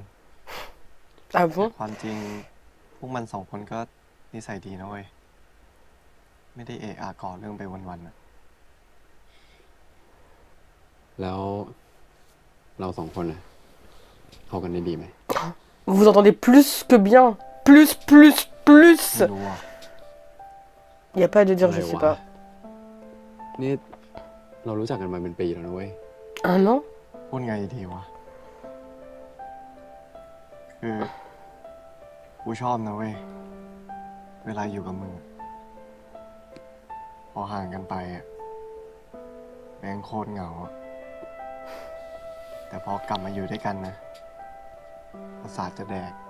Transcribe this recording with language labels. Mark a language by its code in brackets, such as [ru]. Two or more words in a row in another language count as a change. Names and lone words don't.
[fr] Ah bon? [th] ความจริงพวกมัน2 คนก็นิสัยดีนะเว้ย ไม่ได้เอะอะก่อเรื่องไปวันๆอะ แล้วเรา2 คนนะเข้ากันได้ดีไหม [fr] Vous vous entendez plus que bien. Plus. [th] ไม่รู้อ่ะ [fr] Il n'y a pas de dire je sais pas. [th] นี่เรารู้จักกันมาเป็นปีแล้วนะเว้ย [fr] Un an? [th] พูดไงดีวะ คือกูชอบนะเว้ย เวลาอยู่กับมึงอะพอห่างกันไปอ่ะแม่งโคตรเหงาอะแต่พอกลับมาอยู่ด้วยกันนะประสาทจะแดก